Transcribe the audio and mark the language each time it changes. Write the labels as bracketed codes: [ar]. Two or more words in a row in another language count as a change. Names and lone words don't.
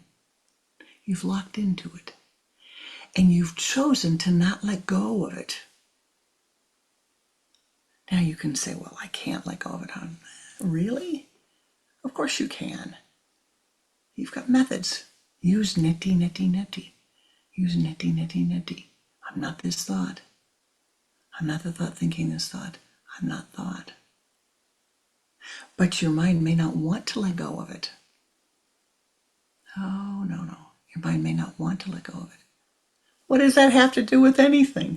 [en] You've locked into it. And you've chosen to not let go of it. Now you can say, well, I can't let go of it, hon. Really? Of course you can. You've got methods. Use [sa] neti, neti, neti. [en] Use [sa] neti, neti, neti. [en] I'm not this thought. I'm not the thought thinking this thought. I'm not thought. But your mind may not want to let go of it. Oh, no. Your mind may not want to let go of it. What does that have to do with anything?